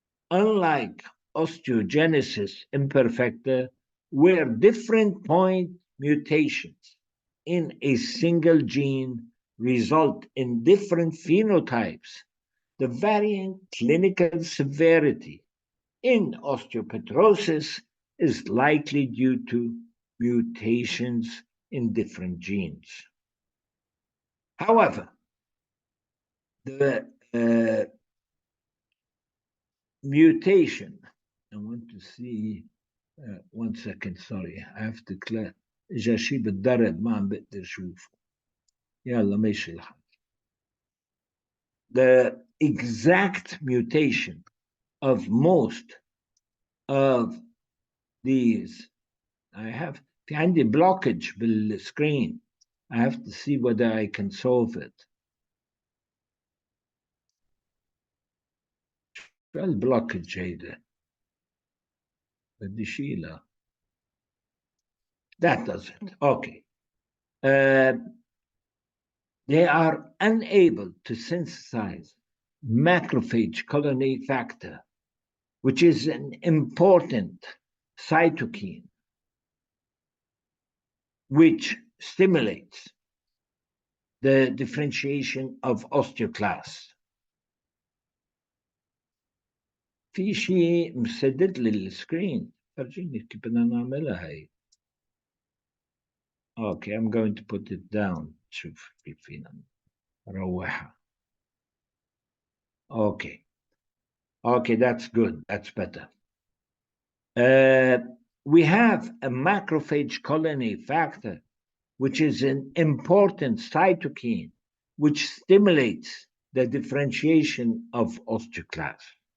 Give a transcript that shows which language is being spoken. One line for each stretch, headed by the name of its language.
English: Unlike osteogenesis imperfecta, where different point mutations in a single gene result in different phenotypes, the varying clinical severity in osteopetrosis is likely due to mutations in different genes. However, the mutation, I want to see 1 second, sorry, I have to clear.
Arabic: إجا شي بالدرب ما عم بقدر شوفه. يلا ماشي الحال.
English: The exact mutation of most of these, I have
Arabic: في عندي
English: blockage بالscreen. I have to see whether I can solve it.
Arabic: شو البلوكج هيدا؟ بدي شيلها.
English: That doesn't. Okay. They are unable to synthesize macrophage colony factor, which is an important cytokine which stimulates the differentiation of osteoclasts.
Arabic: في شيء مسدد للسكرين. فرجيني كيف بدنا نعملها هي.
English: Okay, I'm going to put it down.
Arabic: شوف كيف فينا نروحها. Okay.
English: Okay, that's good. That's better. We have a macrophage colony factor, which is an important cytokine, which stimulates the differentiation of osteoclasts.